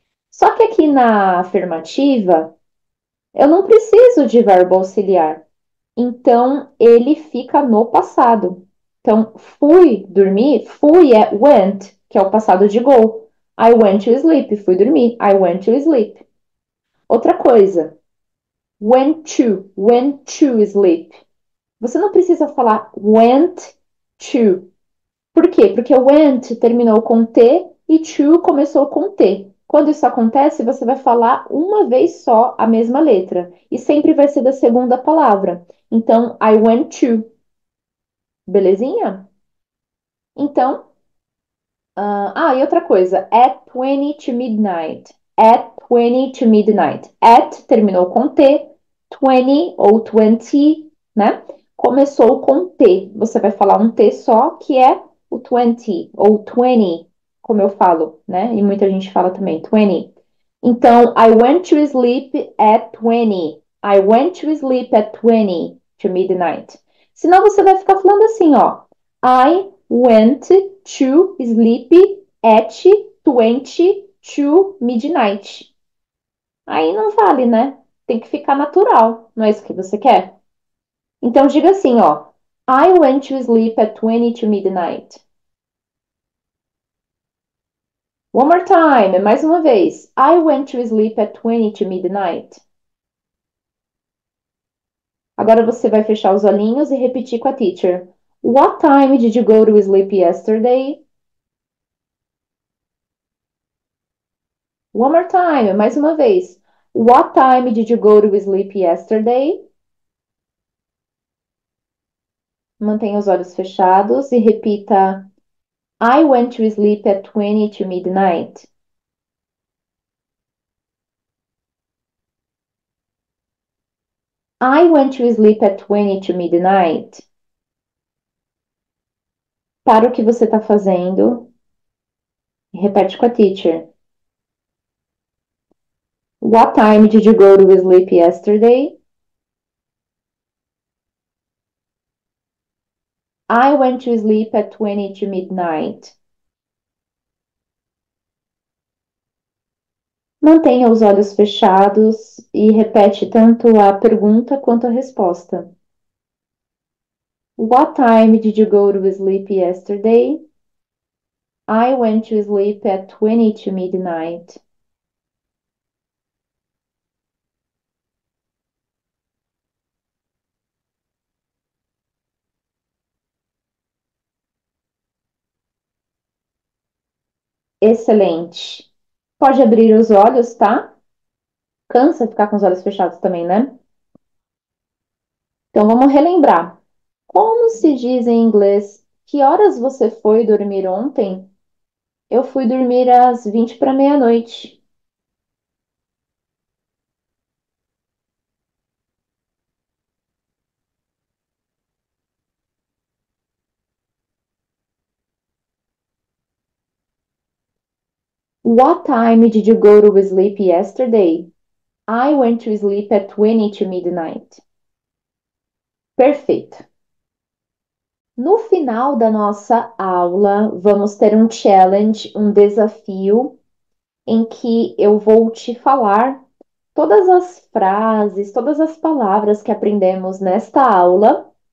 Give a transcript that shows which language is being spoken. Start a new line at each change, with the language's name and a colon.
Portuguese: Só que aqui na afirmativa, eu não preciso de verbo auxiliar. Então, ele fica no passado. Então, fui dormir, fui é went, que é o passado de go.
English: I went to sleep,
Portuguese: fui dormir.
English: I went to sleep.
Portuguese: Outra coisa,
English: went to sleep.
Portuguese: Você não precisa falar went to. Por quê? Porque went terminou com T e to começou com T. Quando isso acontece, você vai falar uma vez só a mesma letra. E sempre vai ser da segunda palavra. Então,
English: I went to.
Portuguese: Belezinha? Então, E outra coisa.
English: At 20 to midnight. At 20 to midnight. At
Portuguese: terminou com T. 20 ou 20, né? Começou com T. Você vai falar um T só, que é o 20 ou 20, como eu falo, né? E muita gente fala também, 20.
English: Então, I went to sleep at 20. I went to sleep at 20 to midnight.
Portuguese: Senão você vai ficar falando assim, ó.
English: I went to sleep at 20 to midnight.
Portuguese: Aí não vale, né? Tem que ficar natural. Não é isso que você quer? Então diga assim, ó.
English: I went to sleep at 20 to midnight. One more time,
Portuguese: mais uma vez.
English: I went to sleep at 20 to midnight.
Portuguese: Agora você vai fechar os olhinhos e repetir com a teacher.
English: What time did you go to sleep yesterday? One more time,
Portuguese: mais uma vez.
English: What time did you go to sleep yesterday?
Portuguese: Mantenha os olhos fechados e repita:
English: I went to sleep at 20 to midnight. I went to sleep at 20 to midnight.
Portuguese: Para o que você está fazendo e repete com a teacher.
English: What time did you go to sleep yesterday? I went to sleep at 20 to midnight.
Portuguese: Mantenha os olhos fechados e repete tanto a pergunta quanto a resposta.
English: What time did you go to sleep yesterday? I went to sleep at 20 to midnight.
Portuguese: Excelente. Pode abrir os olhos, tá? Cansa ficar com os olhos fechados também, né? Então vamos relembrar. Como se diz em inglês? Que horas você foi dormir ontem? Eu fui dormir às 20 para meia-noite.
English: What time did you go to sleep yesterday? I went to sleep at 20 to midnight.
Portuguese: Perfeito. No final da nossa aula, vamos ter um challenge, um desafio, em que eu vou te falar todas as frases, todas as palavras que aprendemos nesta aula.